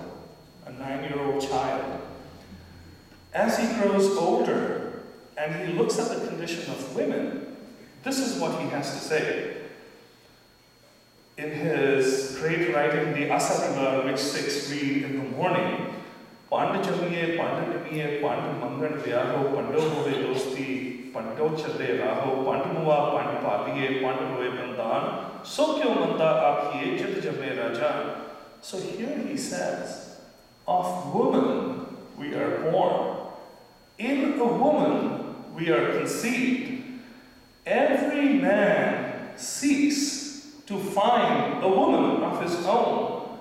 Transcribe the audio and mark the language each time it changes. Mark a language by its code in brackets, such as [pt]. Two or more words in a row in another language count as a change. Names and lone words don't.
[en] A 9-year-old child. As he grows older and he looks at the condition of women, this is what he has to say. In his great writing, the Asadiva, which Sikhs read in the morning, [pa] ਭੰਡਿ ਜੰਮੀਐ, ਭੰਡਿ ਨਿੰਮੀਐ, ਭੰਡਿ ਮੰਗਣੁ ਵੀਆਹੁ, ਭੰਡਹੁ ਹੋਵੈ ਦੋਸਤੀ, ਭੰਡਹੁ ਚਲੈ ਰਾਹੁ, ਭੰਡੁ ਮੁਆ, ਭੰਡੁ ਭਾਲੀਐ, ਭੰਡਿ ਹੋਵੈ ਬੰਧਾਨੁ, ਸੋ ਕਿਉ ਮੰਦਾ ਆਖੀਐ, ਜਿਤੁ ਜੰਮਹਿ ਰਾਜਾਨ. [en] So here he says, of woman we are born. In a woman we are conceived. Every man seeks to find a woman of his own.